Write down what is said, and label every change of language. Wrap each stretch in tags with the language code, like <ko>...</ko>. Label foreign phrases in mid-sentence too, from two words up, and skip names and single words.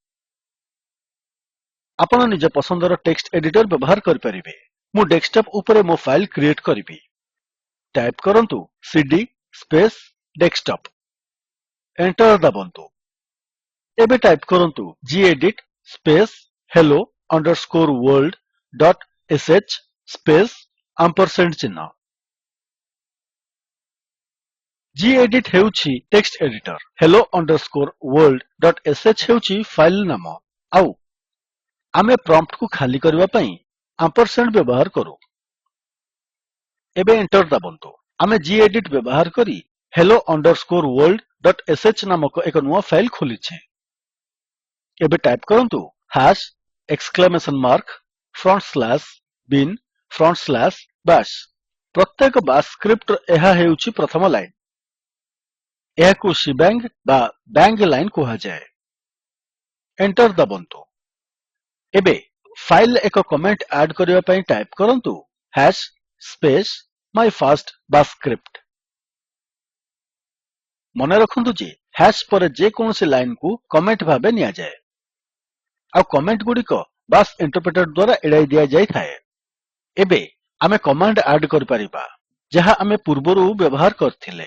<or>ଆପଣ ନିଜ ପସନ୍ଦର</or> <en>text editor</en> <or>ବ୍ୟବହାର କରିପାରିବେ। ମୁଁ ଡେସ୍କଟପ୍ ଉପରେ ମୋ</or> <en>file create</en> <or>କରିବି। ଟାଇପ୍ କରନ୍ତୁ</or> <en>cd space desktop.</en> <or>ଏଣ୍ଟର ଦାବନ୍ତୁ। ଏବେ ଟାଇପ୍ କରନ୍ତୁ</or> <en>gedit space hello world dot sh space ampersand</en> <or>ଚିହ୍ନ। ଗେଡିଟ୍ ହେଉଛି</or> <en>text editor. hello world dot sh</en> <or>ହେଉଛି ଫାଇଲ୍ ନାମ। ଆଉ ଆମେ ପ୍ରମ୍ପ୍ଟକୁ ଖାଲି କରିବା ପାଇଁ ଆମ୍ପରସାଣ୍ଡ ବ୍ୟବହାର କରୁ। ଏବେ ଏଣ୍ଟର ଦାବନ୍ତୁ। ଆମେ ଗେଡିଟ୍ ବ୍ୟବହାର କରି</or> <en>hello world dot sh</en> <or>ନାମକ ଏକ ନୂଆ ଫାଇଲ୍ ଖୋଲିଛେ। ଏବେ ଟାଇପ୍ କରନ୍ତୁ #bin/bash। ପ୍ରତ୍ୟେକ</or> <en>bash script</en> <or>ଏହା ହେଉଛି ପ୍ରଥମ ଲାଇନ୍। ଏହାକୁ ଶିବାଙ୍ଗ ବା</or> <en>bang line</en> <or>କୁହାଯାଏ। ଏଣ୍ଟର ଦାବନ୍ତୁ। ଏବେ ଫାଇଲ୍ ଏକ</or> <en>comment add</en> <or>କରିବା ପାଇଁ ଟାଇପ୍ କରନ୍ତୁ</or> <en>hash space my first bash script।</en> <or>ମନେ ରଖନ୍ତୁ ଯେ ହାଶ୍ ପରେ ଯେକୌଣସି ଲାଇନ୍ କୁ କମେଣ୍ଟ ଭାବେ ନିଆଯାଏ ଆଉ କମେଣ୍ଟ ଗୁଡ଼ିକ</or> <en>bash interpreter</en> <or>ଦ୍ୱାରା ଏଡ଼ାଇ ଦିଆଯାଇଥାଏ। ଏବେ ଆମେ</or> <en>command add</en> <or>କରିପାରିବା ଯାହା ଆମେ ପୂର୍ବରୁ ବ୍ୟବହାର କରିଥିଲେ।</or>